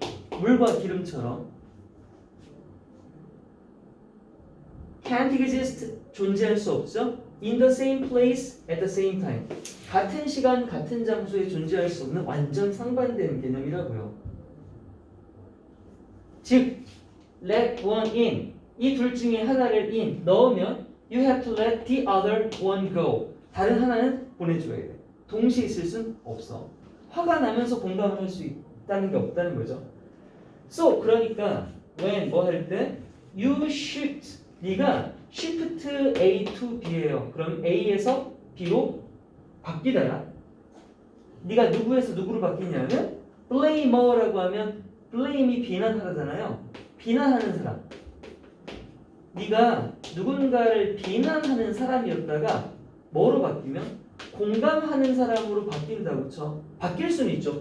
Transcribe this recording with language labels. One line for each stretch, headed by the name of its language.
Korean: 물과 기름처럼
English: can't exist
Korean: 존재할 수 없죠.
English: in the same place at the same time
Korean: 같은 시간 같은 장소에 존재할 수 없는 완전 상반된 개념이라고요. 즉
English: let one in
Korean: 이 둘 중에 하나를
English: in
Korean: 넣으면
English: you have to let the other one go.
Korean: 다른 하나는 보내줘야 돼. 동시에 있을 순 없어. 화가 나면서 공감을 할 수 있다는 게 없다는 거죠.
English: So
Korean: 그러니까
English: when
Korean: 뭐 할 때
English: you shift
Korean: 네가
English: shift A to B예요.
Korean: 그럼 A에서 B로 바뀌다야. 네가 누구에서 누구로 바뀌냐면 blamer라고 하면 blame이 비난하잖아요. 비난하는 사람. 네가 누군가를 비난하는 사람이었다가 뭐로 바뀌면 공감하는 사람으로 바뀐다고 쳐. 바뀔 수는 있죠.